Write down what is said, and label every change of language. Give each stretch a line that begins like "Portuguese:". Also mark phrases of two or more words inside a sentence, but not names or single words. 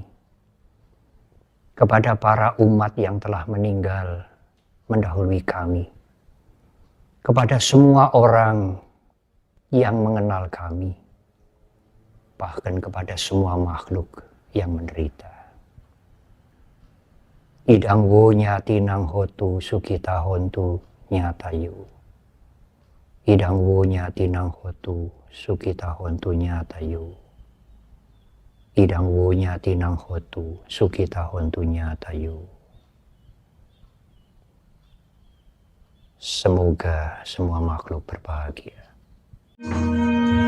Indonesian: Kepada para umat yang telah meninggal mendahului kami. Kepada semua orang yang mengenal kami. Bahkan kepada semua makhluk yang menderita.
Pali: Idang wo nyati nang hotu sukita hontu nyatayu. Idang wo nyati nang hotu sukita hontu nyatayu. Idang wo nyati nang hotu sukita hontu nyatayu.
Indonesian: Semoga semua makhluk berbahagia.